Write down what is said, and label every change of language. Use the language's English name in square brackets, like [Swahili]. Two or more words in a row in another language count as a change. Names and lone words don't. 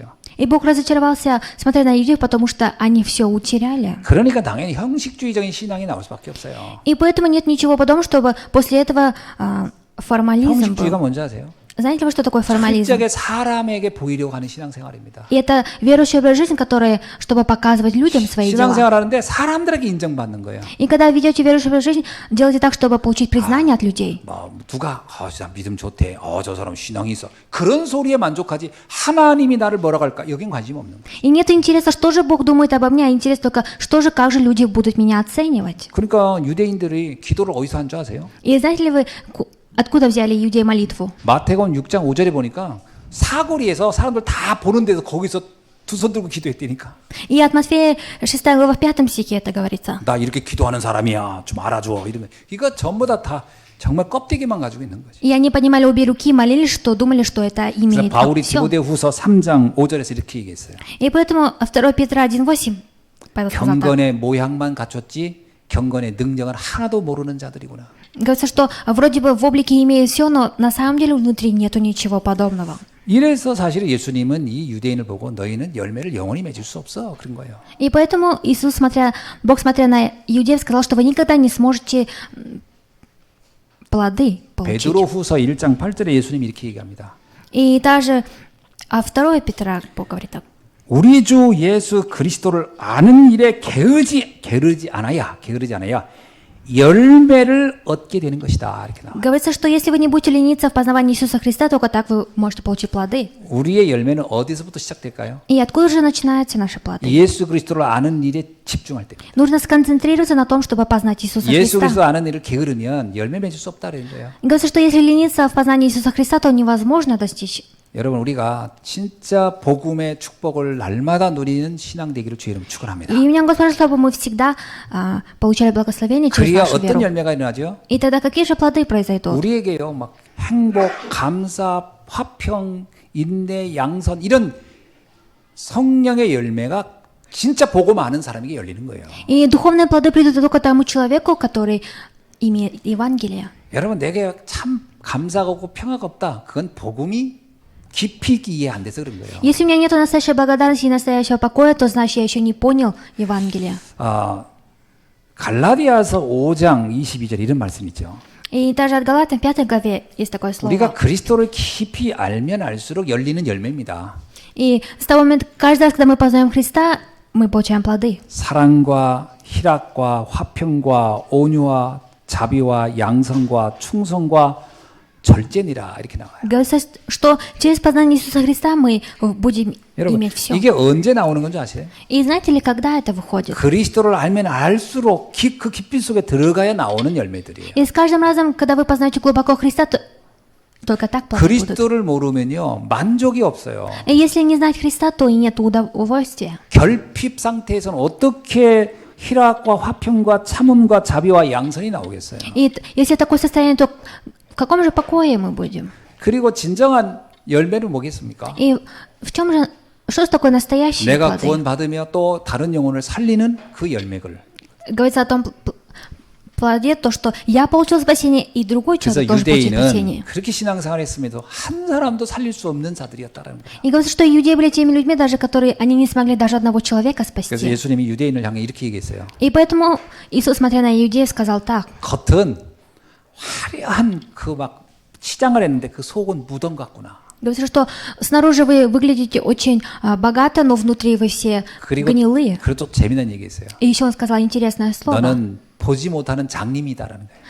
[Russian] И Бог разочаровался, смотря на иудеев, потому что они все утеряли. [Korean] 그러니까 당연히 형식주의적인 신앙이 나올 수밖에 없어요. [Russian] И поэтому нет ничего подобного, чтобы после этого формализм [Korean] 형식주의가 [Russian] был. [Korean] 뭔지 아세요? [Russian] Знаете вы, что такое формализм? [Korean] 실적에 사람에게 보이려고 하는 신앙생활입니다. [Russian] И это верующий образ жизни, который, чтобы показывать людям свои дела. [Korean] 신앙생활하는데 사람들에게 인정받는 거예요. [Russian] И когда ведете верующий образ жизни, делайте так, чтобы получить признание от людей. [Korean] 뭐 누가 진짜 믿음 좋대. 저 사람 신앙이 있어. 그런 소리에 만족하지 하나님이 나를 뭐라고 할까? 여긴 관심 없는 거예요. [Russian] И нет интереса, что же Бог думает обо мне, а интерес только, что же, как же люди будут меня оценивать. [Korean] 그러니까 유대인들이 기도를 어디서 한 줄 아세요? [Russian] И знаете ли вы, откуда взяли иудеи молитву? [Korean] 마태복음 6장 5절에 보니까 사거리에서 사람들 다 보는 데서 거기서 두 손 들고 기도했다니까. [Russian] И от Матфея 6 глава в 5 стихе это говорится. [Korean] 나 이렇게 기도하는 사람이야. 좀 알아줘. 이러면 이거 전부 다 정말 껍데기만 가지고 있는 거지. [Russian] И они поднимали обе руки, молились, что думали, что это [Korean] 그래서 [Russian] имеет [Korean] 바울이 [Russian] все. [Korean] 디모데후서 3장 5절에서 이렇게 얘기했어요. [Russian] И поэтому 2 Петра 1:8 Павел сказал так. [Korean] 경건의 모양만 갖췄지 경건의 능력은 하나도 모르는 자들이구나. [Russian] Говорится, что вроде бы в облике имеют все, но на самом деле внутри нету ничего подобного. [Korean] 이래서 사실 예수님은 이 유대인을 보고 너희는 열매를 영원히 맺을 수 없어 그런 거예요. [Russian] И поэтому Иисус, Бог, смотря на иудеев, сказал, что вы никогда не сможете плоды получить. [Korean] 베드로후서 1장 8절에 예수님이 이렇게 얘기합니다. [Russian] И даже 2 Петра Бог говорит так. [Korean] 우리 주 예수 그리스도를 아는 일에 게으르지 않아야 열매를 얻게 되는 것이다. 이렇게 나와요. [Russian] Говорится, что если вы не будете лениться в познавании Иисуса Христа, только так вы можете получить плоды. [Korean] 우리의 열매는 어디서부터 시작될까요? [Russian] И откуда же начинаются наши плоды? [Korean] 예수 그리스도를 아는 일에 집중할 때. [Russian] Нужно сконцентрироваться на том, чтобы познать Иисуса [Korean] 예수 그리스도 [Russian] Христа. [Korean] 아는 일을 게으르면 열매 맺을 수 없다는 거예요. [Russian] Говорится, что если лениться в познании Иисуса Христа, то невозможно достичь. [Korean] 여러분 우리가 진짜 복음의 축복을 날마다 누리는 신앙 되기를 주의 이름 축원합니다. [Russian] И меня Господь, чтобы мы всегда получали благословение через [Korean] 그래야 [Russian] нашу [Korean] 어떤 [Russian] веру. [Korean] 열매가 일어나죠? [Russian] И тогда какие же плоды произойдут? [Korean] 우리에게요, 막 행복, 감사, 화평, 인내, 양선 이런 성령의 열매가 진짜 복음 아는 사람에게 열리는 거예요. [Russian] И духовные плоды придут только тому человеку, который имеет Евангелие. [Korean] 여러분 내게 참 감사가 없고 평화가 없다. 그건 복음이 깊이 있게 이해 안 돼서 그런 거예요. [Russian] Если у меня нет настоящей благодарности и настоящего покоя, то значит я еще не понял Евангелие. [Korean] 갈라디아서 5장 22절 이런 말씀 있죠. [Russian] И даже от Галатам 5 главе есть такое [Korean] 우리가 [Russian] слово. [Korean] 그리스도를 깊이 알면 알수록 열리는 열매입니다. [Russian] И с того момента, каждый раз, когда мы познаем Христа, мы получаем плоды. [Korean] 사랑과 희락과 화평과 온유와 자비와 양성과 충성과 절제니라 이렇게 나와요. [Russian] Говорится, что через познание Иисуса Христа мы будем [Korean] 여러분 [Russian] иметь все. [Korean] 이게 언제 나오는 건지 아세요? [Russian] И знаете ли, когда это выходит? [Korean] 그리스도를 알면 알수록 그 깊이 속에 들어가야 나오는 열매들이에요. [Russian] И с каждым разом, когда вы познаете глубоко Христа, то только так плоды будут. [Korean] 그리스도를 모르면요 만족이 없어요. [Russian] И если не знать Христа, то и нет удовольствия. [Korean] 결핍 상태에서는 어떻게 희락과 화평과 참음과 자비와 양선이 나오겠어요. [Russian] И если такое состояние, то в каком же покое мы будем? [Korean] 그리고 진정한 열매는 뭐겠습니까? [Russian] И в чем же, что же такое настоящие [Korean] 내가 [Russian] плоды? [Korean] 구원받으며 또 다른 영혼을 살리는 그 열매를. [Russian] Говорится о том плоде, то, что я получил спасение, и другой [Korean] 그래서 [Russian] человек тоже получит [Korean] 유대인은 [Russian] спасение. [Korean] 그렇게 신앙생활을 했음에도 한 사람도 살릴 수 없는 자들이었다라는 거예요. [Russian] И говорится, что иудеи были теми людьми, даже которые они не смогли даже одного человека [Korean] 그래서 [Russian] спасти. [Korean] 예수님이 유대인을 향해 이렇게 얘기했어요. [Russian] И поэтому Иисус, смотря на иудеев, сказал так. [Korean] 겉은 화려한 그 막 치장을 했는데 그 속은 무덤 같구나. [Russian] Говорится, что снаружи вы выглядите очень богато, но внутри вы все [Korean] 그리고 [Russian] гнилые. [Korean] 또 재미난 얘기했어요. [Russian] И еще он сказал интересное слово, [Korean] 너는 보지 못하는 장님이다라는 거예요.